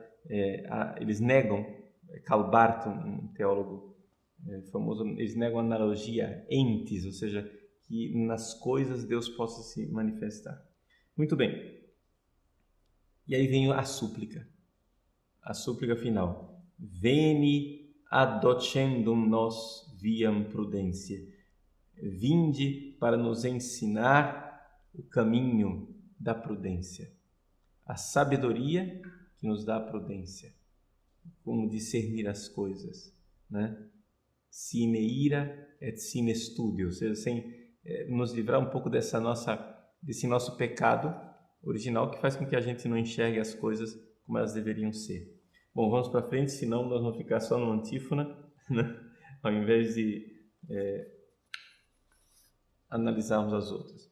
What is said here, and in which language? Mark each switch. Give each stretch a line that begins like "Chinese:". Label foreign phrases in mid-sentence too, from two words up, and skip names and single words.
Portuguese: Eles negam, Karl Barth, um teólogo famoso, eles negam a
Latin: analogia entes,
Portuguese: ou seja, que nas coisas Deus possa se manifestar. Muito bem. E aí vem a súplica final.
Latin: Veni adocendum nos viam prudentiae.
Portuguese: Vinde para nos ensinar o caminho da prudência. A sabedoria que nos dá a prudência. Como discernir as coisas, né?
Latin: Sine ira et sine studio,
Portuguese: ou seja, sem nos livrar um pouco desse nosso pecado original que faz com que a gente não enxergue as coisas como elas deveriam ser. Bom, vamos para frente, senão nós vamos ficar só no antífona, né? Ao invés de analisarmos as outras.